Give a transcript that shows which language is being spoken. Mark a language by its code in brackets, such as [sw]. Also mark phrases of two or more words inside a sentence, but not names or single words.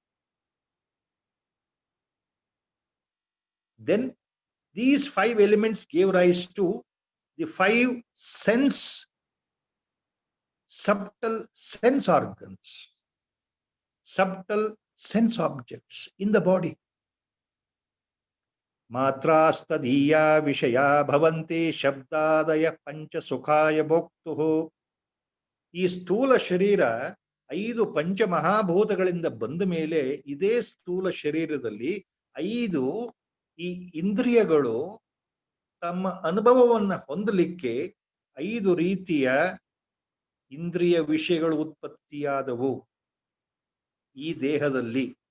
[en] Then these 5 elements gave rise to the 5 subtle sense organs, subtle sense objects in the body. [sa] मात्रस्तदीय विषय भवन्ति शब्दादय पञ्चसुखाय भोक्तुः. [kn] ಈ ಸ್ಥೂಲ ಶರೀರ 5 ಪಂಚಮಹಾಭೂತಗಳಿಂದ ಬಂದ ಮೇಲೆ ಇದೇ ಸ್ಥೂಲ ಶರೀರದಲ್ಲಿ 5 ಈ ಇಂದ್ರಿಯಗಳು ತಮ್ಮ ಅನುಭವವನ್ನು ಹೊಂದಲಿಕ್ಕೆ 5 ರೀತಿಯ ಇಂದ್ರಿಯ ವಿಷಯಗಳು ಉತ್ಪತ್ತಿಯಾದವು ಈ ದೇಹದಲ್ಲಿ.